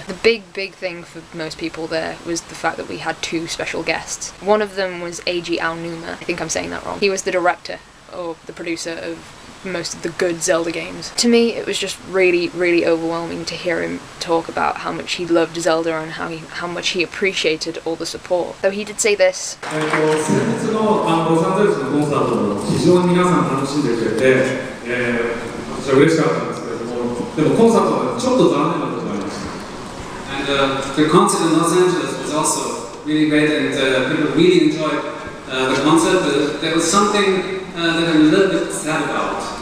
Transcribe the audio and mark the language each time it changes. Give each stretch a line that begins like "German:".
English: The big thing for most people there was the fact that we had 2 special guests. One of them was Eiji Aonuma. I think I'm saying that wrong. He was the director or the producer of most of the good Zelda games. To me, it was just really overwhelming to hear him talk about how much he loved Zelda and how much he appreciated all the support. Though he did say this.
Japanese: 先日のロサンゼルスのコンサートも非常に皆さん楽しんでくれて、私は嬉しかったんですけれども、でもコンサートはちょっと残念なことがありました。
English: And the concert in Los Angeles was also really great, and people really enjoyed the concert. But there was something that I'm a little bit sad about.